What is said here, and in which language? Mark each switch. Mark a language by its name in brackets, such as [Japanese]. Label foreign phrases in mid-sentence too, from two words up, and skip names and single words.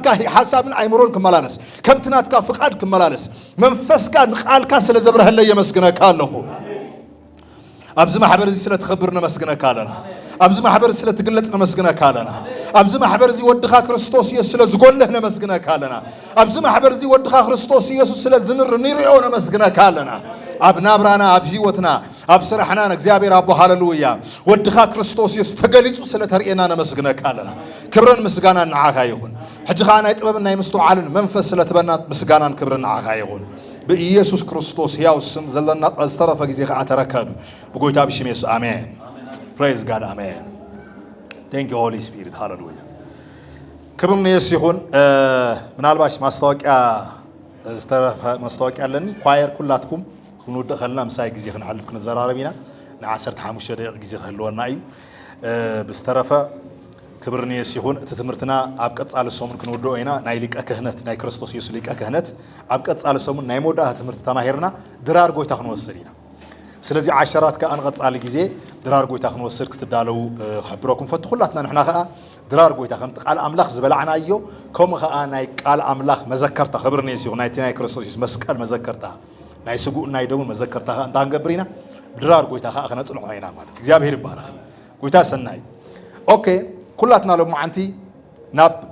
[Tigrinya] ሐሳብን አይምሮን ክመላለስ ከምትናትካ ፍቃድ ክመላለስ መንፈስካ ንቃልካ [Amharic] ስለዘብረህልኝ የመስግነካለሁ [Tigrinya] ኣብዚ ማሕበር እዚ ስለተኸብር ነመስግነካለና ኣብዚ ማሕበር ስለተገለጽ ነመስግነካለና ኣብዚ ማሕበር እዚ ወድኻ ክርስቶስ ኢየሱስ ስለዝጎልህ ነመስግነካለና ኣብዚ ማሕበር እዚ ወድኻ ክርስቶስ ኢየሱስ ስለዝምር ንሪኦ ነመስግነካለና ኣብ ናብራና ኣብ ህይወትና ኣብ ስራሕና እግዚአብሔር አቦ ሃሌሉያ ወድኻ ክርስቶስ ኢየሱስ ተገሊጹ ስለተርኤና ነመስግነካለና ክብርን ምስጋናን ንዓኻ ይሁን ሕጂኻ ናይ ጥበብን ናይ ምስተውዓልን መንፈስ ስለተበና ምስጋናን ክብርን ንዓኻ ይሁን በኢየሱስ ክርስቶስ ያው ስም ዘለና ዝተረፈ ጊዜ ከዓ ተረከብ በጎይታ ብሽም ኢየሱስ አሜን [English] praise god amen thank you holy spirit hallelujah [Tigrinya] ክብርን ኢየሱስ ይሁን ምናልባሽ ማስታወቂያ ዝተረፈ ማስታወቂያ አለን ኳየር ኩላትኩም ክንወደኸልና ምሳይ ጊዜ ክንሐልፍ ክንዘራረቢና ን15 ደቂቃ ጊዜ ክህልወና እዩ ብዝተረፈ ክብርን ኢየሱስ ይሁን እቲ ትምህርትና ኣብ ቀጻሊ ሰሙን ክንወደኦ ኢና ናይ ሊቀ ክህነት ናይ ክርስቶስ ኢየሱስ ሊቀ ክህነት ኣብ ቀጻሊ ሰሙን ናይ ሞዳህ ትምህርት ተማሂርና ድራር ጎይታ ክንወስድ ኢና ስለዚ ዓሸራት ከኣን ቀጻሊ ጊዜ ድራር ጎይታ ክንወስድ ክትዳለው ክሕብረኩም ፈቱ ኩላትና ንሕና ከዓ ድራር ጎይታ ከምቲ ቃል ኣምላኽ ዝበላዕናዮ ከምኡ ከዓ ናይ ቃል ኣምላኽ መዘከርታ ክብርን ኢየሱስ ይሁን ናይቲ ናይ ክርስቶስ ኢየሱስ መስቀል መዘከርታ ናይ ስጉእ ናይ ደሙን መዘከርታ ከዓ እንታይ ክንገብር ኢና ድራር ጎይታ ከዓ ክነጽንዖ ኢና ማለት እግዚአብሔር ይባረኽ ጎይታ ሰናይ ኦኬ ኩላትና ሎማዓንቲ ናብ